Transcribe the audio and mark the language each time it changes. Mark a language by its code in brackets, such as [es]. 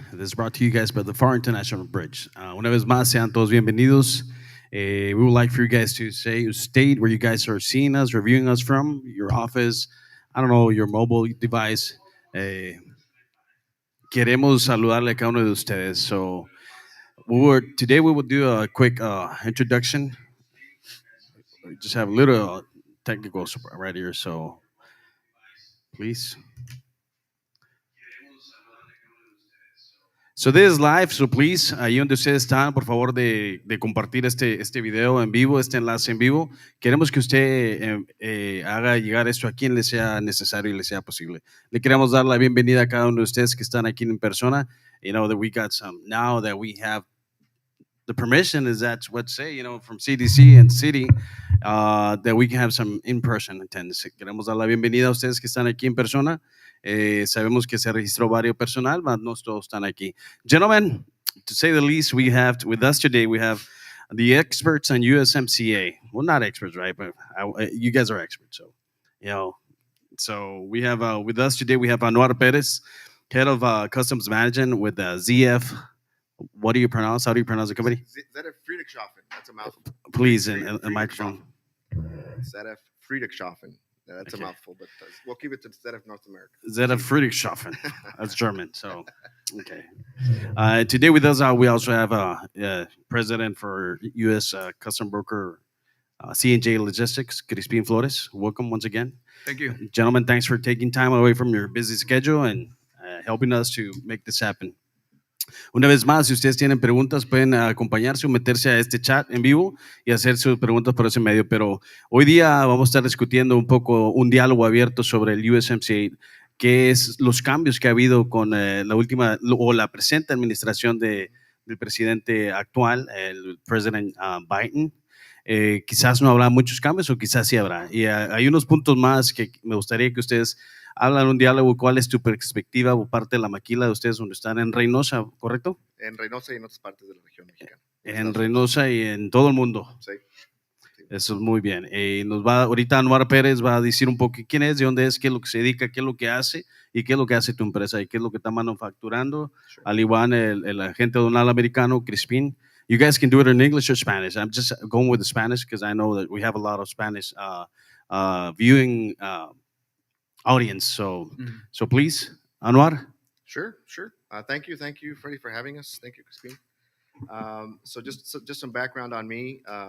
[en] This is brought to you guys by the Far International Bridge. [es] Una vez más, sean todos bienvenidos. [en] We would like for you guys to state where you guys are seeing us, reviewing us from, your office, I don't know, your mobile device. [es] Eh, Queremos saludarle a cada uno de ustedes. [en] So, today we will do a quick introduction. We just have a little technical support right here, so please. So this is live, so please, [es] ahí donde ustedes están, por favor de compartir este video en vivo, este enlace en vivo. Queremos que usted haga llegar esto a quien le sea necesario y le sea posible. Le queremos dar la bienvenida a cada uno de ustedes que están aquí en persona. [en] You know that we got some, now that we have the permission, is that what say, you know, from CDC and city, that we can have some in-person attendance. [es] Queremos dar la bienvenida a ustedes que están aquí en persona. Sabemos que se registró varios personal, but no todos están aquí. [en] Gentlemen, to say the least, we have with us today, we have the experts on USMCA. Well, not experts, right? But you guys are experts, so, you know. So we have with us today, we have Anuar Perez, head of customs management with ZF. What do you pronounce? How do you pronounce the company? ZF Friedrichshafen. That's a mouthful. Please, in a microphone. ZF Friedrichshafen. That's Okay. a mouthful, but we'll keep it to ZF North America. ZF Friedrichshafen. That's German. So, okay. Today with us, we also have president for U.S. Custom Broker C&J Logistics, Crispin Flores. Welcome once again. Thank you. Gentlemen, thanks for taking time away from your busy schedule and helping us to make this happen. [es] Una vez más, si ustedes tienen preguntas, pueden acompañarse o meterse a este chat en vivo y hacer sus preguntas por ese medio. Pero hoy día vamos a estar discutiendo un poco un diálogo abierto sobre el USMCA, que es los cambios que ha habido con la última o la presente administración del presidente actual, el presidente Biden. Quizás no habrá muchos cambios o quizás sí habrá. Y hay unos puntos más que me gustaría que ustedes hablan un diálogo. ¿Cuál es tu perspectiva o parte de la maquila de ustedes donde están en Reynosa, correcto? En Reynosa y en otras partes de la región mexicana. En Reynosa y en todo el mundo. Sí. Eso es muy bien. Nos va ahorita Anuar Pérez va a decir un poco quién es, de dónde es, qué es lo que se dedica, qué es lo que hace y qué es lo que hace tu empresa y qué es lo que está manufacturando. [en] Sure. [es] Al igual el agente donal americano, Crispin. [en] You guys can do it in English or Spanish. I'm just going with the Spanish because I know that we have a lot of Spanish viewing audience. So please, Anuar. Sure. Thank you, Freddie, for having us. Thank you, Crispin. So just some background on me.